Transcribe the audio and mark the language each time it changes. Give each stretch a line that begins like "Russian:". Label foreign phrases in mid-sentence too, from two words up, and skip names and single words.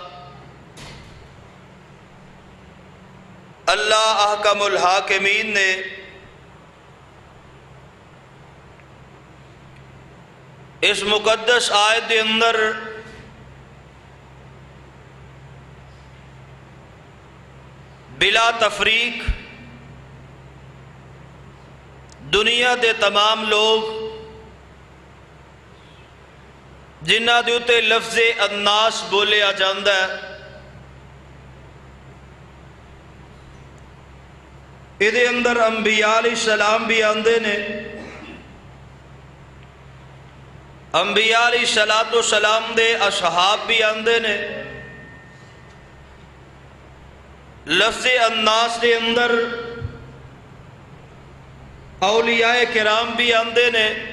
Punjabi: اللہ احکم الحاکمین نے اس مقدس آیت دے اندر بلا تفریق دنیا دے تمام لوگ جنہ دے اتے لفظ الناس بولیا جاندہ ہے، ایدے اندر انبیاء
Arabic: علیہ السلام
Punjabi: بھی آندے نے، انبیاء
Arabic: علیہ السلام
Punjabi: دے اصحاب بھی آندے نے، لفظ الناس دے اندر اولیاء کرام بھی آندے نے،